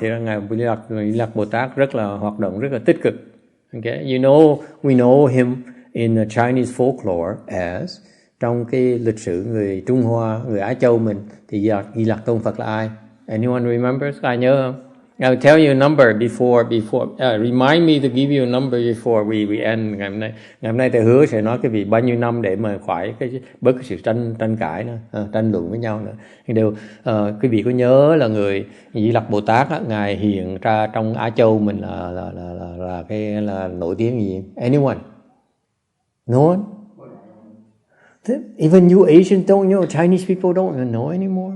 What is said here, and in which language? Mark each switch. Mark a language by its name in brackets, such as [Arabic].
[Vietnamese] Thì ngài Di Lặc Bồ Tát rất là hoạt động rất là tích cực. [English] Okay, we know him in Chinese folklore as, [Vietnamese] trong cái lịch sử người Trung Hoa, người Á Châu mình thì Di Lặc Tôn Phật là ai? [English] Anyone remembers? [Vietnamese] Ai nhớ không? [English] I'll tell you a number before remind me to give you a number before we end. [Vietnamese] Ngày hôm nay thầy hứa sẽ nói cái việc bao nhiêu năm để mà khỏi bớt cái sự tranh cãi nữa, tranh luận với nhau nữa. Nhưng quý vị có nhớ là người Di Lặc Bồ Tát á, ngài hiện ra trong Á Châu mình là cái là nổi tiếng gì? [English] Anyone? No one? Even you Asians don't know. Chinese people don't know anymore.